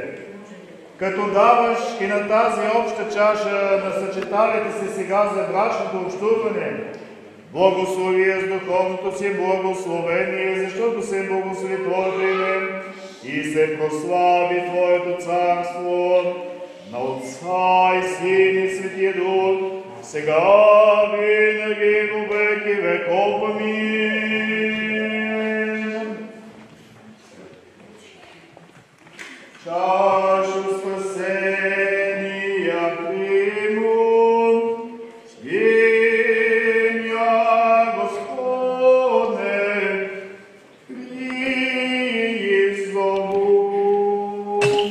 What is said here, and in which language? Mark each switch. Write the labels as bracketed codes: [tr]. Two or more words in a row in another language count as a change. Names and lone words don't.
[bg] Като даваш и на тази обща чаша на съчеталите се сега за брачното общуване, благослови я с духовното си благословение, защото се благослови Твоето име и се прослави Твоето царство на Отца и Сина и Светия Дух, сега винаги [cu] во веки веков. [bg] Амин. [cu] Чашу спасения приму, имя Господне призову.